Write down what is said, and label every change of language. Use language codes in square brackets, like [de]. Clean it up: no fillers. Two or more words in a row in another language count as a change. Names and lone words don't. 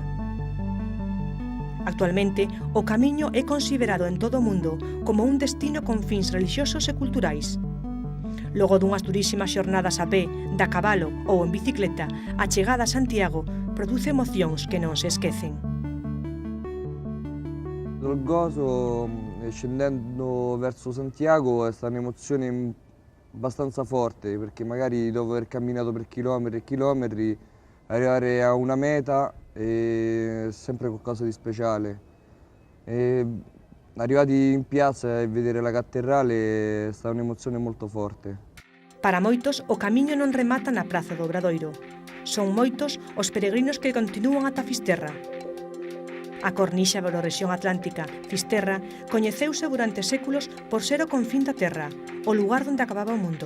[gl] Actualmente, o Camiño é considerado en todo o mundo como un destino con fins relixiosos e culturais. Logo dunhas durísimas xornadas a pé, da cabalo ou en bicicleta, a chegada a Santiago produce emocións que non se esquecen. [it] Il Gozo, scendendo verso Santiago, è stata un'emozione abbastanza forte, perché magari dopo aver camminato per chilometri e chilometri, arrivare a una meta è sempre qualcosa di speciale. Arrivati in piazza e vedere la cattedrale è stata un'emozione molto forte. [gl] Para moitos, o camiño non remata na Praza do Obradoiro. Son moitos os peregrinos que continúan ata Fisterra. A cornixa da Eurorrexión Atlántica, Fisterra, coñeceuse durante séculos por ser o confín da terra, o lugar onde acababa o mundo.